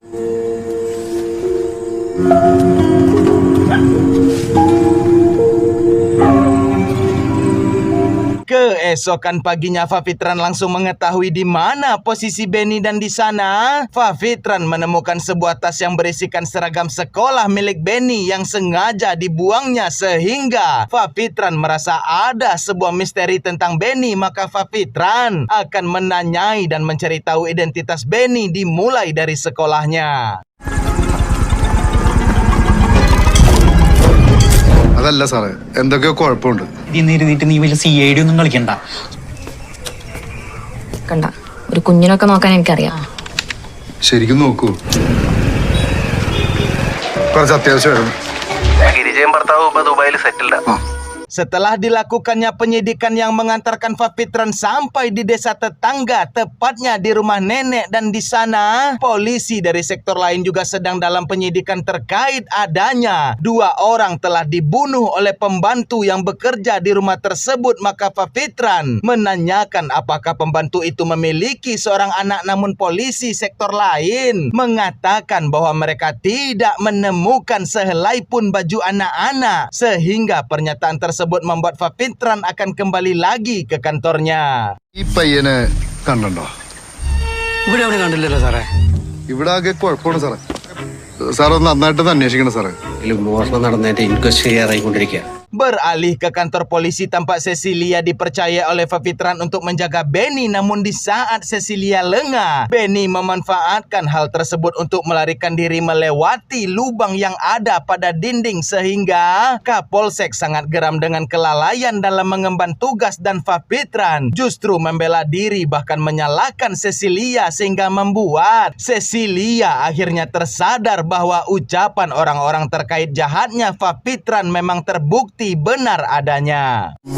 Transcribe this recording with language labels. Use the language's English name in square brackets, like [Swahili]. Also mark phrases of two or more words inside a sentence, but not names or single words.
[Indonesian] Keesokan paginya Fafitran langsung mengetahui di mana posisi Benny, dan di sana Fafitran menemukan sebuah tas yang berisikan seragam sekolah milik Benny yang sengaja dibuangnya, sehingga Fafitran merasa ada sebuah misteri tentang Benny. Maka Fafitran akan menanyai dan mencari tahu identitas Benny dimulai dari sekolahnya. [Malayalam] അതല്ല സാറേ, എന്തൊക്കെയോ കുഴപ്പമുണ്ട്. ഇരുന്നിട്ട് നീ വലിയ CID ഒന്നും കളിക്കണ്ട. കണ്ട ഒരു കുഞ്ഞിനൊക്കെ നോക്കാൻ എനിക്കറിയാം. ശരിക്കും നോക്കൂ, കുറച്ച് അത്യാവശ്യമായിരുന്നു. ഗിരിജയും ഭർത്താവും ഇപ്പൊ ദുബായിൽ സെറ്റിൽഡാ. [Indonesian] Setelah dilakukannya penyidikan yang mengantarkan Fafitran sampai di desa tetangga, tepatnya di rumah nenek, dan di sana polisi dari sektor lain juga sedang dalam penyidikan terkait adanya 2 orang telah dibunuh oleh pembantu yang bekerja di rumah tersebut. Maka Fafitran menanyakan apakah pembantu itu memiliki seorang anak, namun polisi sektor lain mengatakan bahwa mereka tidak menemukan sehelai pun baju anak-anak, sehingga pernyataan tersebut membuat Fafitran akan kembali lagi ke kantornya. [Malayalam] ഈ പയ്യനെ കണ്ടോ? ഇവിടെ അവിടെ കണ്ടില്ലല്ലോ സാറേ. ഇവിടെ ആകെ കുഴപ്പമാണ് സാറേ. സാർ ഒന്ന് നന്നായിട്ട് അന്വേഷിക്കണം സാറേ. മോഷണം നടന്നതിന്റെ ഇൻക്വസ്റ്റ് ചെയ്യാറായിക്കൊണ്ടിരിക്കുക. [Indonesian] Beralih ke kantor polisi, tampak Cecilia dipercaya oleh Fafitran untuk menjaga Benny, namun di saat Cecilia lengah, Benny memanfaatkan hal tersebut untuk melarikan diri melewati lubang yang ada pada dinding, sehingga Kapolsek sangat geram dengan kelalaian dalam mengemban tugas dan Fafitran justru membela diri bahkan menyalahkan Cecilia, sehingga membuat Cecilia akhirnya tersadar bahwa ucapan orang-orang terkait jahatnya Fafitran memang terbukti benar adanya.